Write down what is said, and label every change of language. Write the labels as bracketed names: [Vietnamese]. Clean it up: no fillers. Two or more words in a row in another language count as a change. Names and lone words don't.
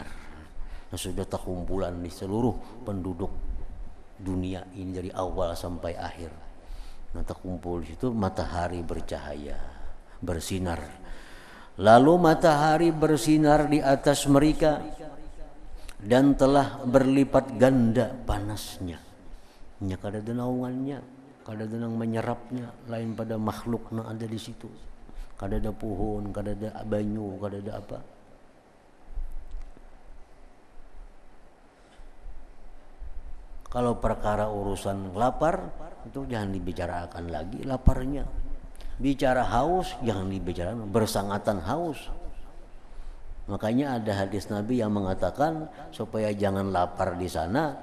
[Indonesian] Nah, sudah terkumpulan di seluruh penduduk dunia ini dari awal sampai akhir. Nah, terkumpul di situ, matahari bercahaya, bersinar. Lalu matahari bersinar di atas mereka dan telah berlipat ganda panasnya. [Banjar] Nya kada ada naungannya, kada ada yang menyerapnya lain pada makhluk yang ada di situ. Kada ada pohon, kada ada banyu, kada ada apa. [Indonesian] Kalau perkara urusan lapar itu jangan dibicarakan lagi laparnya. Bicara haus jangan dibicarakan, bersangatan haus. Makanya ada hadis Nabi yang mengatakan supaya jangan lapar di sana.